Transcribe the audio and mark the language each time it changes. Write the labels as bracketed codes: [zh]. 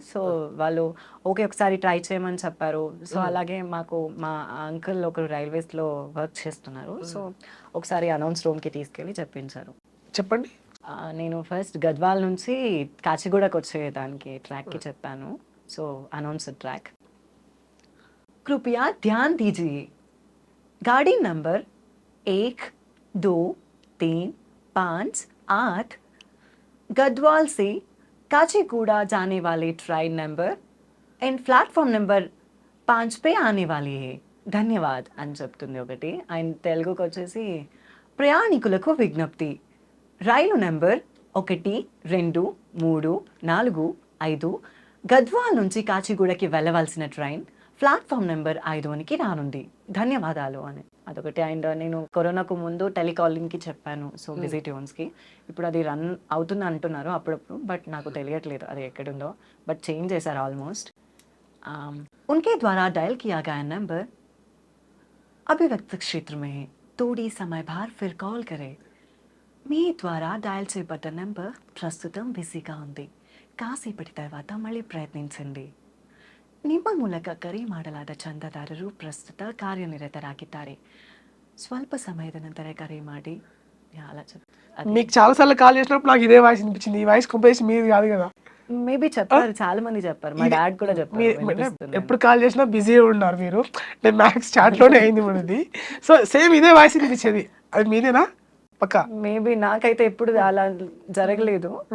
[te] So వాళ్ళు okay ఒకసారి try చేయమని చెప్పారు. సో అలాగే మా అంకుల్ ఒకరు రైల్వేస్ లో వర్క్ చేస్తున్నారు. సో ఒకసారి అనౌన్స్ రూమ్ కి తీసుకెళ్లి చెప్పించారు. చెప్పండి. నేను ఫస్ట్ గద్వాల్ నుంచి కాచిగూడకు వచ్చేదానికి ట్రాక్కి చెప్పాను. So announce track. [hi] कृपया ध्यान दीजिए, गाड़ी नंबर 1, 2, 3, 5, 8 गढ़वाल से काचीगुड़ा जाने वाले train number and platform number 5 पे आने वाली है. [te] ధన్యవాద్ అని చెప్తుంది ఒకటి. ఆయన తెలుగుకి వచ్చేసి ప్రయాణికులకు విజ్ఞప్తి, రైలు నెంబర్ 1, 2, 3, 4, 5 గద్వాల్ నుంచి కాచిగూడకి వెళ్ళవలసిన ట్రైన్ ప్లాట్ఫామ్ నెంబర్ 5కి రానుంది. ధన్యవాదాలు అని అదొకటి. అండ్ నేను కరోనాకు ముందు టెలికాలింగ్కి చెప్పాను, సో బిజీ ట్యూన్స్కి. ఇప్పుడు అది రన్ అవుతుంది అంటున్నారు అప్పుడప్పుడు, బట్ నాకు తెలియట్లేదు అది ఎక్కడుందో. బట్ చేంజ్ చేశారు ఆల్మోస్ట్. [hi] उनके द्वारा डायल किया गया नंबर అభివ్యక్త क्षेत्र में थोड़ी समय बाद फिर कॉल करें. [te] మీ ద్వారా డయల్ చేయబడ్డ నెంబర్ ప్రస్తుతం బిజీగా ఉంది, కాసేపటి తర్వాత మళ్ళీ ప్రయత్నించండి. [kn] ನಿಮ್ಮ ಮೂಲಕ ಕರೆ ಮಾಡಲಾದ ಚಂದಾದಾರರು ಪ್ರಸ್ತುತ ಕಾರ್ಯನಿರತರಾಗಿದ್ದಾರೆ, ಸ್ವಲ್ಪ ಸಮಯದ ನಂತರ ಕರೆ ಮಾಡಿ. [te] అలా మీకు చాలాసార్లు కాల్ చేసినప్పుడు నాకు ఇదే వాయిస్ వినిపించింది. ఈ వాయిస్ కంపెనీ మీది కాదు కదా? మేబీ చెప్పారు, చాలా మంది చెప్పారు, మా డాడ్ కూడా చెప్పారు. ఎప్పుడు కాల్ చేసినా బిజీ ఉన్నారు మీరు. నేను మ్యాక్స్ చాట్లోనే అయింది మనది. సో సేమ్ ఇదే వాయిస్ వినిపించేది. అది మీదేనా? పక్కా. మేబీ నాకైతే ఎప్పుడు అలా జరగలేదు.